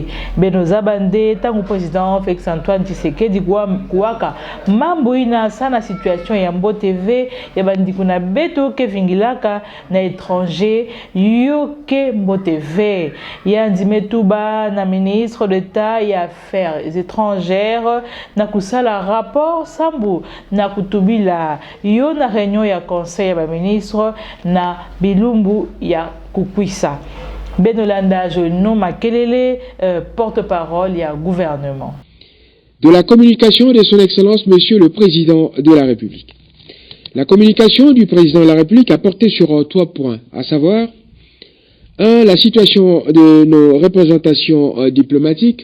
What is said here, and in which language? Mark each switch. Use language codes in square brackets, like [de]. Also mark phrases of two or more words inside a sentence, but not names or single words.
[ktu] Beno zabande tangu président Félix Antoine Tshisekedi kuwaka mambo ina sana situation ya mbote ve ya bandiko na beto ke vingilaka na étranger yoke mbote ve ya ndimetuba na [fr] ministre d'État et Affaires étrangères [ktu] na kusala rapport sambu na kutubila yo na réunion ya conseil ya ministre na bilumbu ya kukwisa. Benolanda Jono Makelele, porte-parole ya gouvernement. [fr] De la communication de son Excellence Monsieur le Président de la République. La communication du Président de la République a porté sur 3 points, à savoir 1. La situation de nos représentations diplomatiques.